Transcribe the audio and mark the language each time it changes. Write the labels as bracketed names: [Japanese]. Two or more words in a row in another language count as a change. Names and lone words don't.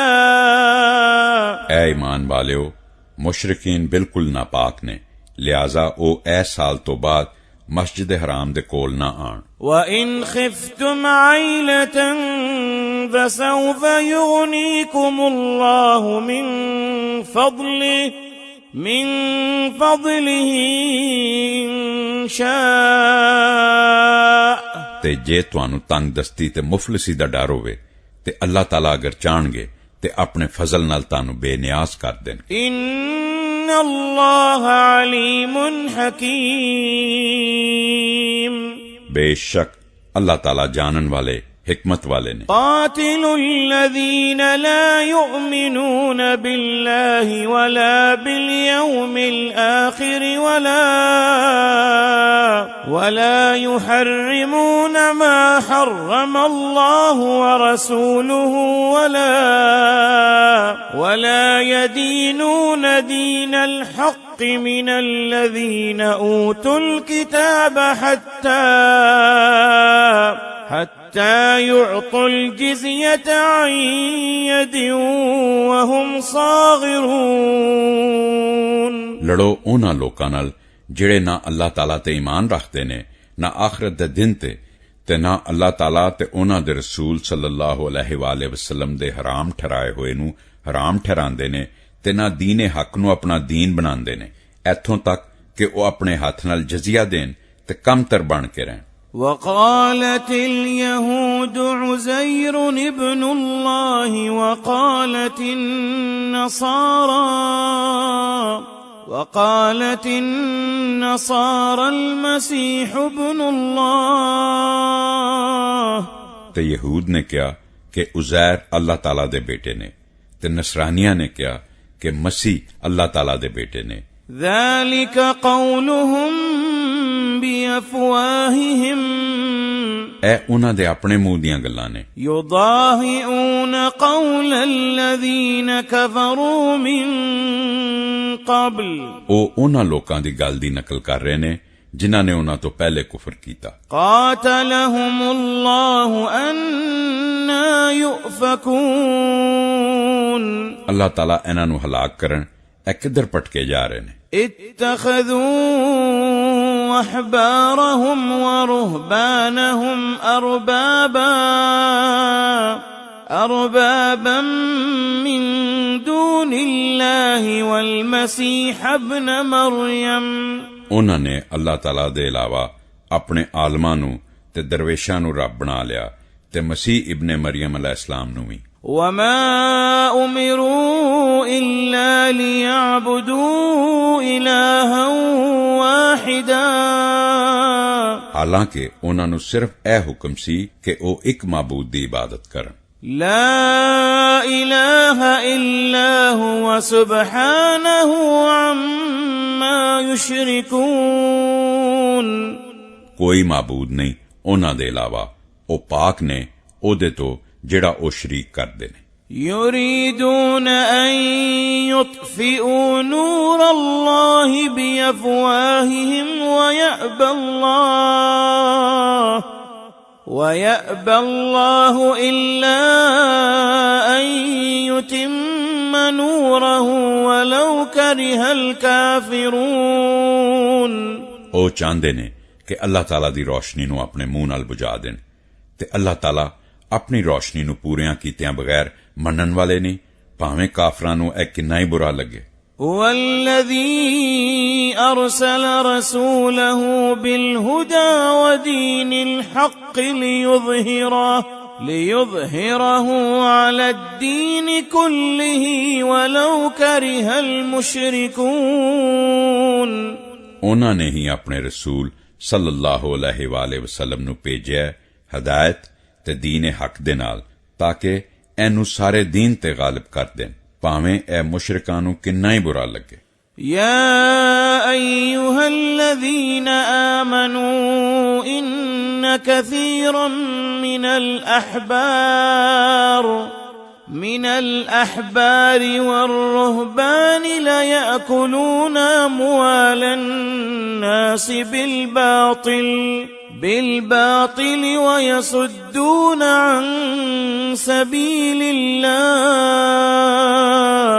[Punjabi] ਐ ਈਮਾਨ ਵਾਲੀਓ ਮੁਸ਼ਰਿਕੀਨ ਬਿਲਕੁਲ ਨਾਪਾਕ ਨੇ ਲਿਹਾਜ਼ਾ ਓ ਐ ਸਾਲ ਤੋ ਬਾਅਦ ਮਸਜਿਦ ਹਰਾਮ ਦੇ ਕੋਲ ਨਾ ਆਣ [Arabic] وإن خفتم عيلة فسوف يغنيكم الله من فضله إن شاء [Punjabi] ਤੇ ਜੇ ਤੁਹਾਨੂੰ ਤੰਗ ਦਸਤੀ ਤੇ ਮੁਫ਼ਲਿਸੀ ਦਾ ਡਰ ਹੋਵੇ ਤੇ ਅੱਲਾਹ ਤਾਲਾ ਅਗਰ ਚਾਹਣਗੇ ਤੇ ਆਪਣੇ ਫ਼ਜ਼ਲ ਨਾਲ ਤੁਹਾਨੂੰ ਬੇਨਿਆਜ਼ ਕਰ ਦੇਣ [Arabic] إن الله عليم حكيم [Punjabi] ਬੇਸ਼ੱਕ ਅੱਲਾਹ ਤਾਲਾ ਜਾਣਨ ਵਾਲੇ ਹਿਕਮਤ ਵਾਲੇ ਨੇ [Arabic] قاتل الذين لا يؤمنون بالله ولا باليوم الآخر ولا يحرمون ما حرم الله ورسوله ولا يدينون دين الحق من الذين أوتوا الكتاب حتى يعطوا الجزية عن يد وهم صاغرون [Punjabi] ਲੜੋ ਉਨ੍ਹਾਂ ਲੋਕਾਂ ਨਾਲ ਜਿਹੜੇ ਨਾ ਅੱਲਾਹ ਤਾਲਾ ਤੇ ਈਮਾਨ ਰੱਖਦੇ ਨੇ ਨਾ ਆਖਰਤ ਦੇ ਦਿਨ ਤੇ ਨਾ ਅੱਲਾਹ ਤਾਲਾ ਤੇ ਉਹਨਾਂ ਦੇ ਰਸੂਲ [Arabic] صلى الله عليه وسلم [Punjabi] ਦੇ ਹਰਾਮ ਠਹਿਰਾਏ ਹੋਏ ਨੂੰ ਹਰਾਮ ਠਹਿਰਾਉਂਦੇ ਨੇ ਤੇ ਨਾ ਦੀਨ ਹੱਕ ਨੂੰ ਆਪਣਾ ਦੀਨ ਬਣਾਉਂਦੇ ਨੇ ਇੱਥੋਂ ਤੱਕ ਕਿ ਉਹ ਆਪਣੇ ਹੱਥ ਨਾਲ ਜਜ਼ੀਆ ਦੇਣ ਤੇ ਕਮਤਰ ਬਣ ਕੇ ਰਹਿਣ [Arabic] وقالت اليهود عزير ابن الله وقالت النصارى المسيح ابن الله [Punjabi] ਤੇ ਯਹੂਦ ਨੇ ਕਿਹਾ ਕਿ ਉਜ਼ੈਰ ਅੱਲਾਹ ਤਾਲਾ ਦੇ ਬੇਟੇ ਨੇ ਤੇ ਨਸਰਾਨੀਆਂ ਨੇ ਕਿਹਾ ਕਿ ਮਸੀਹ ਅੱਲਾਹ ਤਾਲਾ ਦੇ ਬੇਟੇ ਨੇ [Arabic] ذلك قولهم بأفواههم [Punjabi] ਇਹ ਉਹਨਾਂ ਦੇ ਆਪਣੇ ਮੂੰਹ ਦੀਆਂ ਗੱਲਾਂ ਨੇ [Arabic] يضاهئون قول الذين كفروا من قبل [Punjabi] ਉਹ ਉਹਨਾਂ ਲੋਕਾਂ ਦੀ ਗੱਲ ਦੀ ਨਕਲ ਕਰ ਰਹੇ ਨੇ ਜਿਨ੍ਹਾਂ ਨੇ ਉਹਨਾਂ ਤੋਂ ਪਹਿਲੇ ਕੁਫਰ ਕੀਤਾ [Arabic] قاتلهم الله أنى يؤفكون [Punjabi] ਅੱਲਾਹ ਤਾਲਾ ਇਹਨਾਂ ਨੂੰ ਹਲਾਕ ਕਰਨ ਇਹ ਕਿੱਧਰ ਭਟਕੇ ਜਾ ਰਹੇ ਨੇ [Arabic] اتخذوا أحبارهم ورهبانهم أربابا من دون الله والمسيح ابن مريم [Punjabi] ਉਹਨਾਂ ਨੇ ਅੱਲਾਹ ਤਾਲਾ ਦੇ ਇਲਾਵਾ ਆਪਣੇ ਆਲਮਾਂ ਨੂੰ ਤੇ ਦਰਵੇਸ਼ਾਂ ਨੂੰ ਰੱਬ ਬਣਾ ਲਿਆ ਤੇ ਮਸੀਹ ਇਬਨ ਮਰੀਮ ਅਲੈਹਿਸਲਾਮ ਨੂੰ ਵੀ [Arabic] وما أمروا إلا ليعبدوا إلها واحدا [Punjabi] ਹਾਲਾਂਕਿ ਉਹਨਾਂ ਨੂੰ ਸਿਰਫ ਇਹ ਹੁਕਮ ਸੀ ਕਿ ਉਹ ਇੱਕ ਮਾਬੂਦ ਦੀ ਇਬਾਦਤ ਕਰਨ [Arabic] لا إله إلا هو سبحانه عما يشركون [Punjabi] ਕੋਈ ਮਾਬੂਦ ਨਹੀਂ ਉਹਨਾਂ ਦੇ ਇਲਾਵਾ ਉਹ ਪਾਕ ਨੇ ਉਹਦੇ ਤੋਂ ਜਿਹੜਾ ਉਹ ਸ਼ਰੀਕ ਕਰਦੇ ਨੇ [Arabic] يريدون أن يطفئوا نور الله بأفواههم ويأبى الله إلا أن يتم نوره ولو كره الكافرون [Punjabi] ਉਹ ਚਾਹੁੰਦੇ ਨੇ ਕਿ ਅੱਲਾਹ ਤਾਲਾ ਦੀ ਰੋਸ਼ਨੀ ਨੂੰ ਆਪਣੇ ਮੂੰਹ ਨਾਲ ਬੁਝਾ ਦੇਣ ਤੇ ਅੱਲਾਹ ਤਾਲਾ ਆਪਣੀ ਰੋਸ਼ਨੀ ਨੂੰ ਪੂਰਿਆਂ ਕੀਤਿਆਂ ਬਗੈਰ ਮੰਨਣ ਵਾਲੇ ਨਹੀਂ ਭਾਵੇਂ ਕਾਫਰਾਂ ਨੂੰ ਇਹ ਕਿੰਨਾ ਹੀ ਬੁਰਾ ਲੱਗੇ [Arabic] هو الذي أرسل رسوله بالهدى ودين الحق ليظهره على الدين كله ولو كره المشركون [Punjabi] ਉਹਨਾਂ ਨੇ ਹੀ ਆਪਣੇ ਰਸੂਲ [Arabic] صلى الله عليه وسلم [Punjabi] ਨੂੰ ਭੇਜਿਆ ਹਦਾਇਤ ਤੇ ਦੀਨ ਹੱਕ ਦੇ ਨਾਲ ਤਾਂ ਕਿ ਇਹਨੂੰ ਸਾਰੇ ਦੀਨ ਤੇ ਗਾਲਿਬ ਕਰ ਦੇਣ ਭਾਵੇਂ ਇਹ ਮੁਸ਼ਰਿਕਾਂ ਨੂੰ ਕਿੰਨਾ ਹੀ ਬੁਰਾ ਲੱਗੇ [Arabic] يا أيها الذين آمنوا إن كثيرا من الأحبار والرهبان ليأكلون أموال الناس بالباطل ويصدون عن سبيل الله